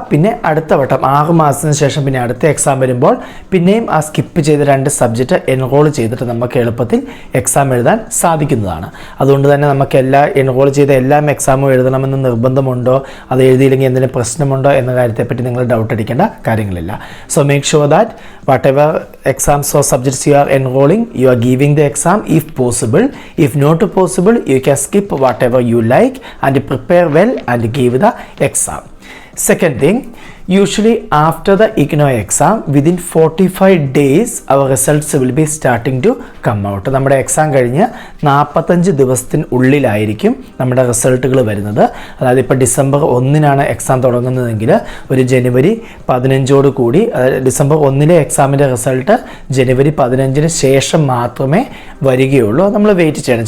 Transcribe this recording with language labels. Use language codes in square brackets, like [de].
[ml] പിന്നെ അടുത്ത വട്ടം 6 മാസത്തിന് ശേഷം പിന്നെ അടുത്ത എക്സാം വരുമ്പോൾ പിന്നെയും ആ സ്കിപ്പ് ചെയ്ത 2 സബ്ജക്റ്റ് എൻറോൾ ചെയ്തിട്ട് നമുക്ക് എളുപ്പത്തിൽ എക്സാം എഴുതാൻ സാധിക്കുന്നതാണ്. അതുകൊണ്ട് തന്നെ നമുക്ക് എൻറോൾ ചെയ്ത എല്ലാ എക്സാമും എഴുതണമെന്ന് നിർബന്ധമുണ്ടോ, അത് എഴുതിയില്ലെങ്കിൽ എന്തെങ്കിലും പ്രശ്നമുണ്ടോ എന്ന കാര്യത്തെപ്പറ്റി നിങ്ങൾ ഡൗട്ട് അടിക്കേണ്ട കാര്യങ്ങളില്ല. [en] So make sure that whatever exams or subjects you are enrolling, you are giving the exam if possible. If not possible, you can skip whatever you like and prepare well and give the exam. Second thing, usually after the IGNOU exam, within 45 days our results will be starting to come out. [ml] നമ്മുടെ exam കഴിഞ്ഞ് 45 ദിവസത്തിനുള്ളിലായിരിക്കും നമ്മുടെ റിസൾട്ടുകൾ വരുന്നത്. അതായത് ഇപ്പോൾ December 1-നാണ് exam തുടങ്ങുന്നതെങ്കിൽ ഒരു ജനുവരി 15 കൂടി, December 1-ലെ എക്സാമിൻ്റെ result ജനുവരി 15-ന് ശേഷം മാത്രമേ വരികയുള്ളൂ. നമ്മൾ വെയിറ്റ് ചെയ്യണം.